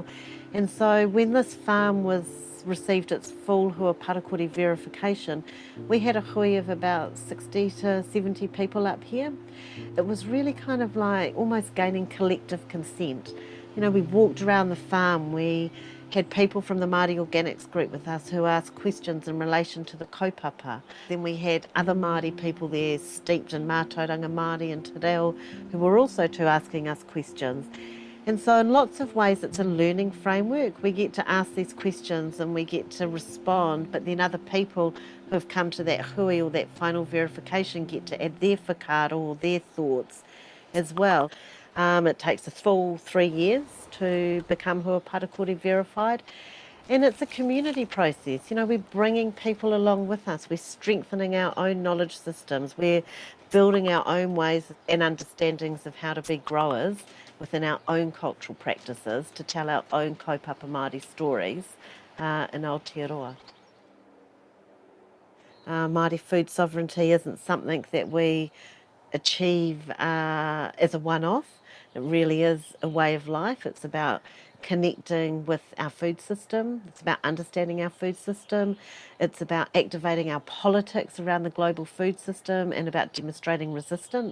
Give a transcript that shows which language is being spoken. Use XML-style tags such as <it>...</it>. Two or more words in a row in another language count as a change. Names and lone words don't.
<en>And so when this farm received its full Hua Parakuri verification, we had a hui of about 60 to 70 people up here. It was really kind of like almost gaining collective consent. You know, we walked around the farm, we had people from the Māori Organics group with us who asked questions in relation to the kaupapa. Then we had other Māori people there steeped in</en> <mi>mātauranga Māori</mi> <en>and</en> <mi>te reo</mi> <en>who were also too asking us questions. And so in lots of ways it's a learning framework. We get to ask these questions and we get to respond, but then other people who have come to that hui or that final verification get to add their whakaaro or their thoughts as well. It takes a full 3 years to become Hua Parakore verified. And it's a community process. You know, we're bringing people along with us. We're strengthening our own knowledge systems. We're building our own ways and understandings of how to be growers within our own cultural practices to tell our own</en> <mi>kaupapa Māori</mi> <en>stories in Aotearoa. Māori food sovereignty isn't something that we achieve as a one-off. It really is a way of life. It's about connecting with our food system. It's about understanding our food system. It's about activating our politics around the global food system and about demonstrating resistance.</en>